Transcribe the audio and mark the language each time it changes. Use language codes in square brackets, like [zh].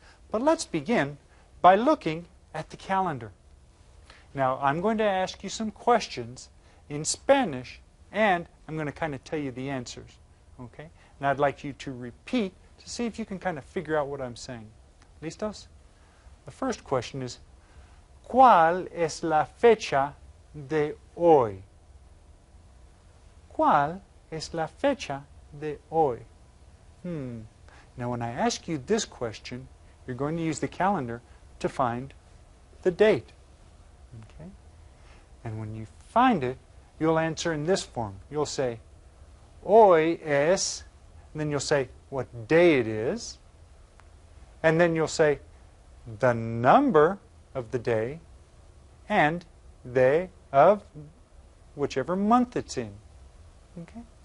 [en] But let's begin by looking at the calendar. Now, I'm going to ask you some questions in Spanish, and I'm going to kind of tell you the answers. Okay? And I'd like you to repeat to see if you can kind of figure out what I'm saying. [es] ¿Listos? [en] The first question is, [es] ¿cuál es la fecha de hoy? ¿Cuál es la fecha de hoy? [en] Now, when I ask you this question, you're going to use the calendar to find the date. Okay? And when you find it, you'll answer in this form. You'll say, [es] hoy es, [en] and then you'll say what day it is, and then you'll say the number of the day and day of whichever month it's in. Okay?